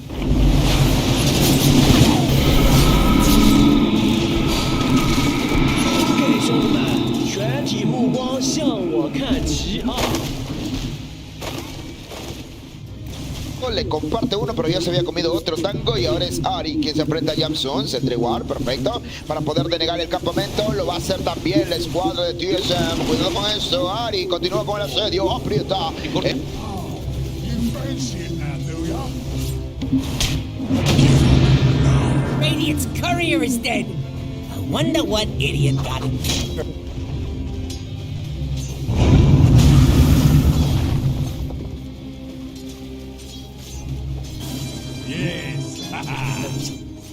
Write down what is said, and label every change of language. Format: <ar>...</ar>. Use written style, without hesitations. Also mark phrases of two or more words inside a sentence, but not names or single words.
<zh>OK，兄弟们，全体目光向我看齐啊！</zh> <es>Le comparte uno, pero ya se había comido otro tango y ahora es Ari quien se enfrenta a Jamson. Se entra igual, perfecto. Para poder denegar el campamento, lo va a hacer también la escuadra de TSM. Cuidado con eso, Ari continúa con el asedio, aprieta.</es> <en>Radiant's courier is dead. I wonder what idiot got it. Yes.</en>